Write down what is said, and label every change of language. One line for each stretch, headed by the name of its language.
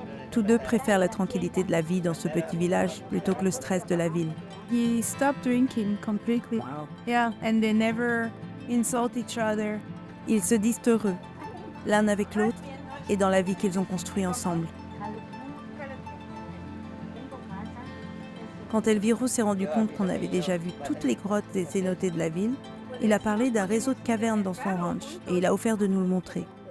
French: Tous deux préfèrent la tranquillité de la vie dans ce petit village plutôt que le stress de la ville.
English: He stopped drinking completely. Yeah, and they never insult each other.
French: Ils se disent heureux, l'un avec l'autre, et dans la vie qu'ils ont construite ensemble. Quand Elviro s'est rendu compte qu'on avait déjà vu toutes les grottes et cénotées de la ville, il a parlé d'un réseau de cavernes dans son ranch et il a offert de nous le montrer.